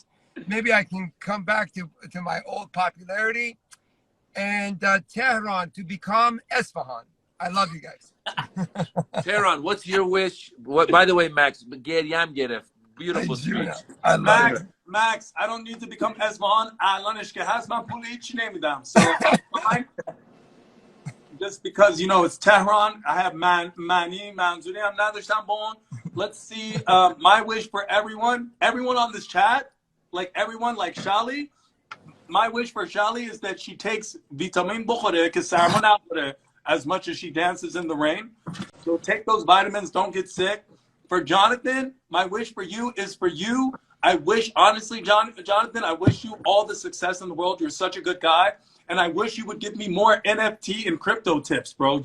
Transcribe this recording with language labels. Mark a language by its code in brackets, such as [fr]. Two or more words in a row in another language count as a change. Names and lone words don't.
[en] Maybe I can come back to my old popularity. And Tehran to become Esfahan. I love you guys. Tehran, what's your wish? What? By the way, Max, beautiful speech. I love it. Max, I don't need to become Esfahan. [fa] الانش که هست من پول هیچی نمیدم. [en] So fine. Just because, you know, it's Tehran, I have mani, manzuri, I'm [fa] نداشتم با. [en] Let's see, my wish for everyone on this chat, like everyone, like Shali, my wish for Shali is that she takes vitamin [fa] بخوره که سرما نخوره [en] as much as she dances in the rain. So take those vitamins, don't get sick. For Jonathan, my wish for you is for you. I wish, honestly, Jonathan, I wish you all the success in the world. You're such a good guy. And I wish you would give me more NFT and crypto tips, bro.